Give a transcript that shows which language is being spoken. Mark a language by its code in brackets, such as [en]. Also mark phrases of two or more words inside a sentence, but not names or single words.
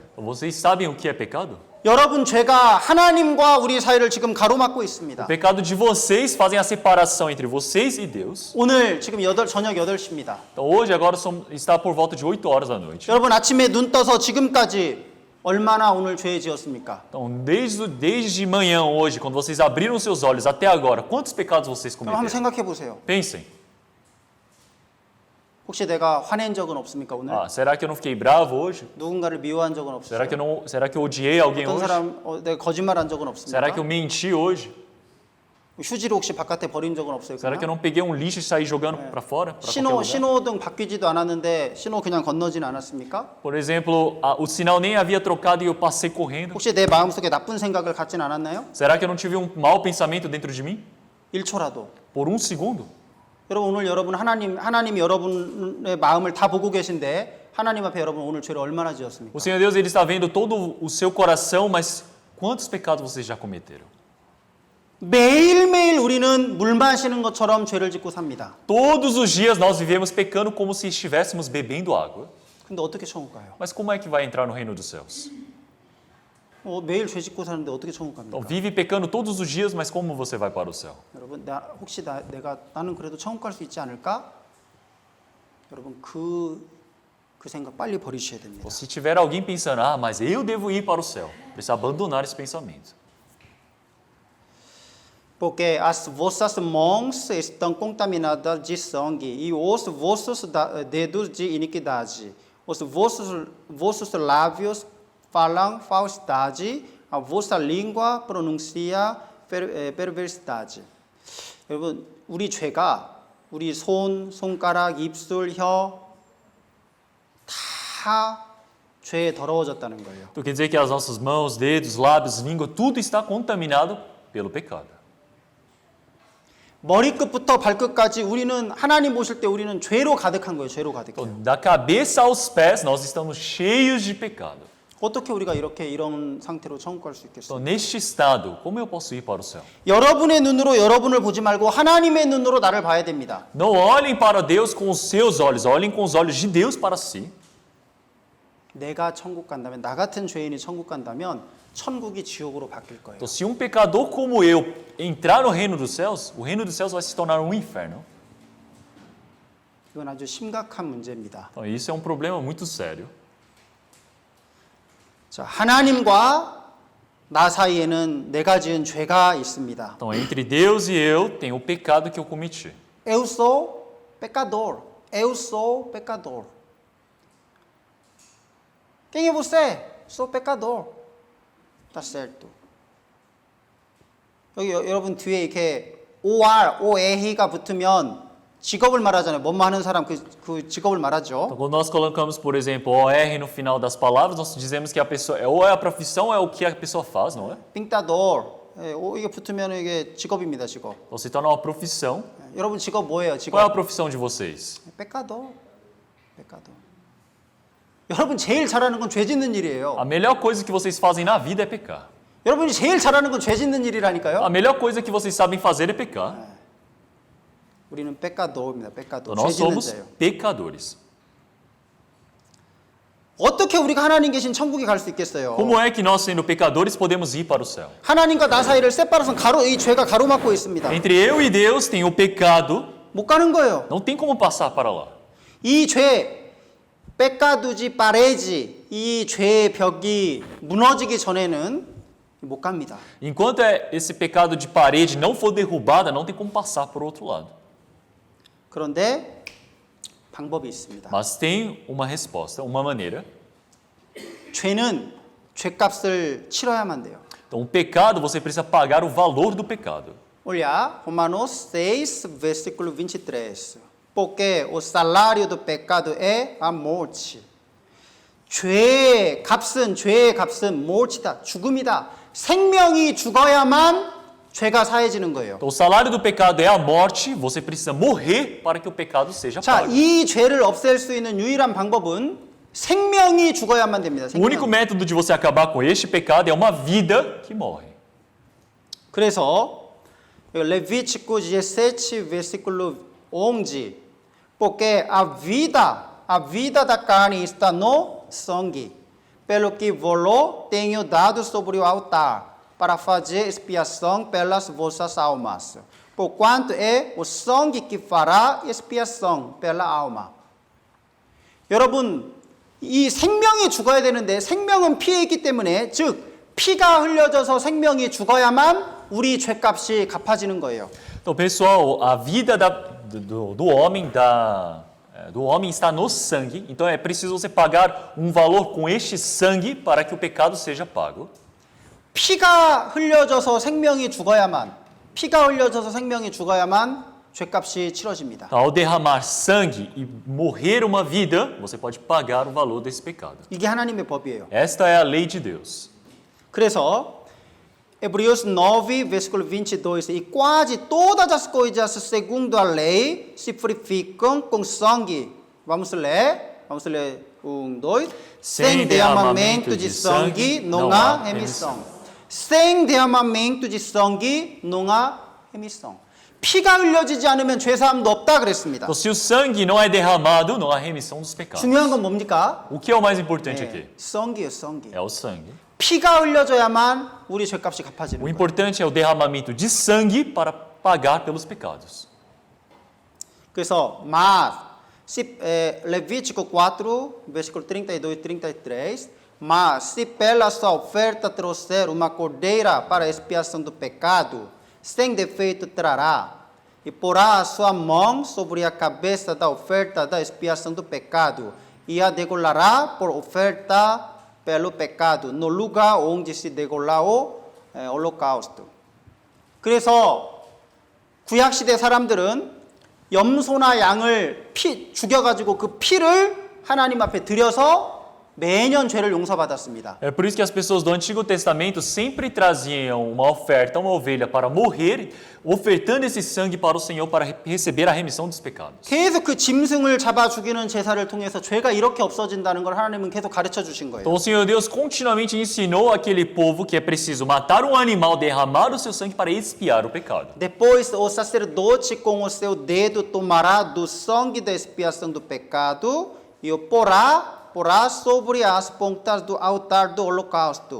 [pt] Vocês sabem o que é pecado? [ko] 여러분 죄가 하나님과 우리 사이를 지금 가로막고 [pt] O [ko] 있습니다. [pt] pecado de vocês fazem a separação entre vocês e Deus. [ko] 오늘 지금 저녁 8시입니다. [pt] Então, hoje, agora, está por volta de 8 horas da noite. [ko] 여러분 아침에 눈 떠서 지금까지 얼마나 오늘 죄 지었습니까? [pt] Então, desde de manhã hoje, quando vocês abriram seus olhos até agora, quantos pecados vocês [ko] 그럼 한번 [pt] cometeram? [ko] 생각해 보세요. [pt] Pensem. [ko] 혹시 내가 화낸 적은 없습니까 오늘? [pt] Ah, será que eu não fiquei bravo hoje? [ko] 누군가를 미워한 적은 없어요? [pt] Será que eu odiei alguém [ko] 어떤 [pt] hoje? [ko] 사람 내가 거짓말한 적은 [pt] Será que eu [ko] 없습니까? [pt] menti hoje? [ko] 휴지를 혹시 바깥에 버린 적은 없어요? [pt] Será que eu [ko] 그냥? [pt] não peguei um lixo e saí jogando para fora? Pra qualquer lugar? [ko] 신호등 바뀌지도 않았는데 신호 그냥 건너진 않았습니까? [pt] Por exemplo, o sinal nem havia trocado e eu passei correndo. [ko] 혹시 내 마음속에 나쁜 생각을 갖진 않았나요? [pt] Será que eu não tive um mau pensamento dentro de mim? [ko] 1초라도. [pt] Por um segundo? [ko] 여러분 오늘 여러분 하나님이 여러분의 마음을 다 보고 계신데 하나님 앞에 여러분 오늘 죄를 얼마나 지었습니까? [pt] O Senhor Deus, Ele está vendo todo o seu coração, mas quantos pecados vocês já cometeram? [ko] 매일매일 우리는 물 마시는 것처럼 죄를 짓고 삽니다. [pt] Todos os dias nós vivemos pecando como se estivéssemos bebendo água. [ko] 근데 어떻게 천국 가요? [pt] Mas como é que vai entrar no reino dos céus? [ko] 매일 죄 짓고 사는데 어떻게 천국 갑니까? [pt] Então, vive pecando todos os dias, mas como você vai para o céu? [ko] 여러분 혹시 나는 그래도 천국 갈 수 있지 않을까? 여러분 그 생각 빨리 버리셔야 됩니다. [pt] Ou se tiver alguém pensando, ah, mas eu devo ir para o céu, precisa abandonar esse pensamento. Porque as vossas mãos estão contaminadas de sangue e os vossos dedos de iniquidade. Os vossos lábios falam falsidade, a vossa língua pronuncia perversidade. [ko] 여러분, 우리 죄가 우리 손가락, 입술, 혀 다 죄에 더러워졌다는 거예요. [pt] Então quer dizer que as nossas mãos, dedos, lábios, língua, tudo está contaminado pelo pecado. [ko] 머리끝부터 발끝까지 우리는 하나님 보실 때 우리는 죄로 가득한 거예요. 죄로 가득해요. [pt] Então, da cabeça aos pés, nós estamos cheios de pecado. [ko] 어떻게 우리가 이런 상태로 천국 갈 수 있겠어요? [pt] Então, neste estado, como eu posso ir para o céu? [ko] 여러분의 눈으로 여러분을 보지 말고 하나님의 눈으로 나를 봐야 됩니다. [pt] Não olhem para Deus com os seus olhos, olhem com os olhos de Deus para si. [ko] 내가 천국 간다면 나 같은 죄인이 천국 간다면 천국이 지옥으로 바뀔 거예요. [pt] Então, se um pecador como eu entrar no reino dos céus, o reino dos céus vai se tornar um inferno. [ko] 이건 아주 심각한 문제입니다. [pt] Então, isso é um problema muito sério. [ko] 자, 하나님과 나 사이에는 내가 지은 죄가 있습니다. [pt] Então, entre Deus e eu, tem o pecado que eu cometi. Eu sou pecador. Eu sou pecador. Quem é você? Sou pecador. Tá certo. [ko] 여기 여러분 뒤에 이렇게 OR, OE가 붙으면 직업을 말하잖아요. 뭐뭐 하는 사람 그 직업을 말하죠. [pt] Então, quando nós colocamos, por exemplo, OR no final das palavras, nós dizemos que a pessoa, ou é a profissão, ou é o que a pessoa faz, não é? 빙따돌. [ko] 이게 붙으면 이게 직업입니다. 직업. [pt] Então, se torna uma profissão. [ko] 여러분 직업 뭐예요? [pt] Qual é a [ko] 직업. [pt] profissão de vocês? pecador. pecador. [ko] 여러분 제일 잘하는 건 죄 짓는 일이에요. [pt] A melhor coisa que vocês fazem na vida é pecar. [ko] 여러분이 제일 잘하는 건 죄 짓는 [pt] A [ko] 일이라니까요. [pt] melhor coisa que vocês sabem fazer é pecar. [ko] 우리는 pecador입니다. pecador. [pt] Então, nós [ko] 죄 짓는 [pt] somos [ko] 자예요. [pt] pecadores. [ko] 어떻게 우리가 하나님 계신 천국에 갈 수 있겠어요? [pt] Como é que nós, sendo pecadores, podemos ir para o céu? [ko] 하나님과 나 사이를 세파라선 이 죄가 가로막고 있습니다. [pt] Entre eu e Deus tem o pecado, [ko] 못 가는 거예요. [pt] não tem como passar para lá. [ko] 이 죄, [pt] peccadu지 parede, [ko] 이 죄의 벽이 무너지기 전에는 못 갑니다. [pt] Enquanto esse pecado de parede não for derrubada, não tem como passar para o outro lado. [ko] 그런데 방법이 있습니다. [pt] Mas tem uma resposta, uma maneira. [ko] 죄는 죄값을 치러야만 돼요. [pt] Então, o pecado, você precisa pagar o valor do pecado. Olha, Romanos 6, versículo 23. Porque o salário do pecado é a morte. [ko] 죄의 값은 morte다, 죽음이다. 생명이 죽어야만 죄가 사해지는 거예요. [pt] Então, o salário do pecado é a morte, você precisa morrer para que o pecado seja [ko] 자, [pt] pago. [ko] 이 죄를 없앨 수 있는 유일한 방법은 생명이 죽어야만 됩니다. [pt] O único [ko] 생명. [pt] método de você acabar com este pecado é uma vida que morre. 그래서 Levítico 17, versículo 11. Porque a vida da carne está no sangue, pelo que vos tenho dado sobre o altar, para fazer expiação pelas vossas almas. Porquanto é o sangue que fará expiação pela alma. [ko] 여러분, 이 생명이 죽어야 되는데 생명은 피에 있기 때문에 즉 피가 흘려져서 생명이 죽어야만 우리 죄값이 갚아지는 거예요. [pt] Então, pessoal, a vida do homem do homem está no sangue, então é preciso você pagar um valor com este sangue para que o pecado seja pago. [ko] 피가 흘려져서 생명이 죽어야만 죄값이 치러집니다. [pt] Então, ao derramar sangue e morrer uma vida, você pode pagar o valor desse pecado. [ko] 이게 하나님의 법이에요. [pt] Esta é a lei de Deus. 그래서 Hebreus 9, versículo 22, e quase todas as coisas segundo a lei se purificam com sangue. Vamos ler? 2. Sem derramamento de sangue não há remissão. Sem derramamento de sangue não há remissão. [ko] 피가 흘려지지 않으면 죄사함도 없다 그랬습니다. [pt] Então, se o sangue não é derramado, não há remissão dos pecados. [ko] 중요한 건 뭡니까? [pt] O que é o mais importante aqui? [ko] 성기예요, 성기. [pt] É o sangue. [ko] 피가 흘려져야만 우리 죄값이 갚아지는 [pt] O [ko] 거예요. [pt] importante é o derramamento de sangue para pagar pelos pecados. 그래서 Levítico 4, versículo 32 e 33, mas se pela sua oferta trouxer uma cordeira para a expiação do pecado, sem defeito trará, e porá a sua mão sobre a cabeça da oferta da expiação do pecado, e a degolará por oferta pelo pecado, no lugar onde se degola o holocausto. [ko] 그래서 구약시대 사람들은 염소나 양을 죽여가지고 그 피를 하나님 앞에 드려서 매년 죄를 용서받았습니다. [pt] É por isso que as pessoas do Antigo Testamento sempre traziam uma oferta, uma ovelha para morrer, ofertando esse sangue para o Senhor para receber a remissão dos pecados. [ko] 계속 그 짐승을 잡아 죽이는 제사를 통해서 죄가 이렇게 없어진다는 걸 하나님은 계속 가르쳐 주신 거예요. [pt] Então o Senhor Deus continuamente ensinou aquele povo que é preciso matar um animal, derramar o seu sangue para expiar o pecado. Depois o sacerdote com o seu dedo tomará do sangue da expiação do pecado e o porá sobre as pontas do altar do holocausto.